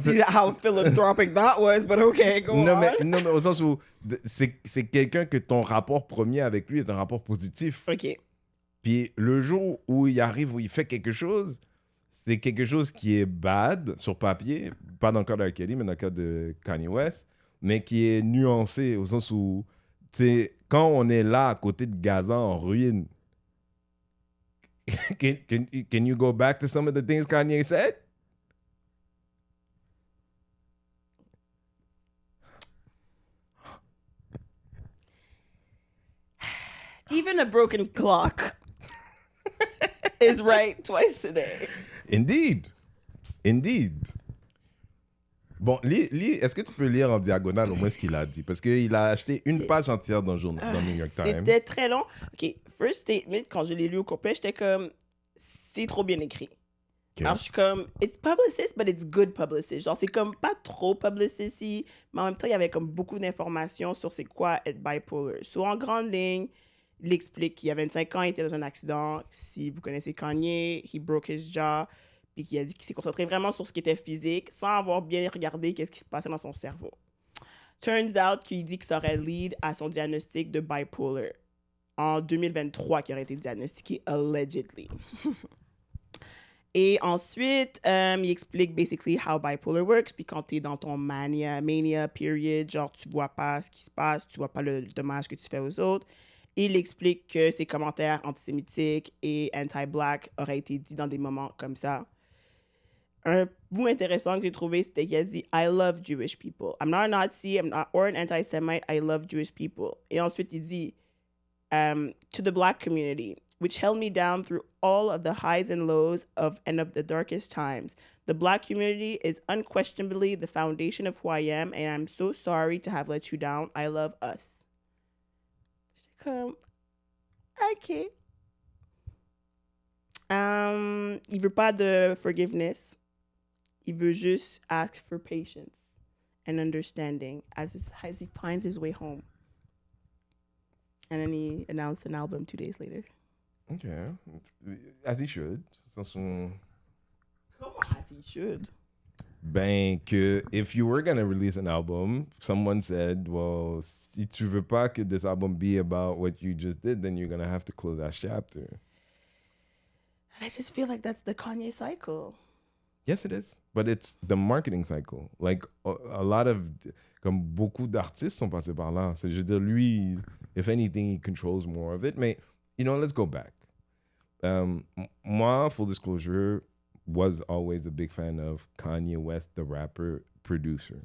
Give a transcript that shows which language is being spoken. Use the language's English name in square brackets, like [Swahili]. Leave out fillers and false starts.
[English] see how philanthropic that was, but okay, go [French] non, on. non, mais au sens où c'est quelqu'un que ton rapport premier avec lui est un rapport positif. OK. Puis le jour où il arrive, où il fait quelque chose, c'est quelque chose qui est bad sur papier, pas dans le cas de R. Kelly, mais dans le cas de Kanye West, mais qui est nuancé au sens où, tu sais, quand on est là à côté de Gaza en ruine, [English] can you go back to some of the things Kanye said? Even a broken clock is right twice a day. Indeed. [French] Bon, est-ce que tu peux lire en diagonale au moins ce qu'il a dit? Parce qu'il a acheté une page entière dans le New York Times. C'était très long. [English] OK, first statement, [French] quand je l'ai lu au complet, j'étais comme, c'est trop bien écrit. Okay. Alors, je suis comme, it's publicist, but it's good publicist. Genre, c'est comme pas trop publicist, mais en même temps, il y avait comme beaucoup d'informations sur c'est quoi être bipolar. So, en grande ligne, il explique qu'il y a 25 ans, il était dans un accident. Si vous connaissez Kanye, [English] he broke his jaw. [French] Puis qu'il a dit qu'il s'est concentré vraiment sur ce qui était physique sans avoir bien regardé qu'est-ce qui se passait dans son cerveau. [English] Turns out [French] qu'il dit que ça aurait lead à son diagnostic de bipolar en 2023 qui aurait été diagnostiqué allegedly. Et ensuite, il explique [English] basically how bipolar works. [French] Puis quand t'es dans ton mania period, genre tu vois pas ce qui se passe, tu vois pas le dommage que tu fais aux autres. Il explique que ses commentaires antisémitiques et anti-black auraient été dits dans des moments comme ça. Un bout intéressant que j'ai trouvé, c'était qu'il a dit « [English] I love Jewish people. I'm not a Nazi or an anti-Semite. I love Jewish people. » [French] Et ensuite, il dit [English] « To the black community, which held me down through all of the highs and lows and of the darkest times. The black community is unquestionably the foundation of who I am, and I'm so sorry to have let you down. I love us. [French] » J'étais comme « OK. » Il veut pas de forgiveness. Il veut juste [English] ask for patience and understanding as he finds his way home. And then he announced an album 2 days later. Okay. As he should. [French] Comment [English] as he should? [French] Ben, que [English] if you were going to release an album, someone said, well, [French] si tu veux pas que [English] this album be about what you just did, then you're going to have to close that chapter. And I just feel like that's the Kanye cycle. Yes, it is. But it's the marketing cycle. Like, a lot of... [French] Comme beaucoup d'artistes sont passés par là. Je veux dire, lui, [English] if anything, he controls more of it. Mais, you know, let's go back. Moi, full disclosure, was always a big fan of Kanye West, the rapper, producer.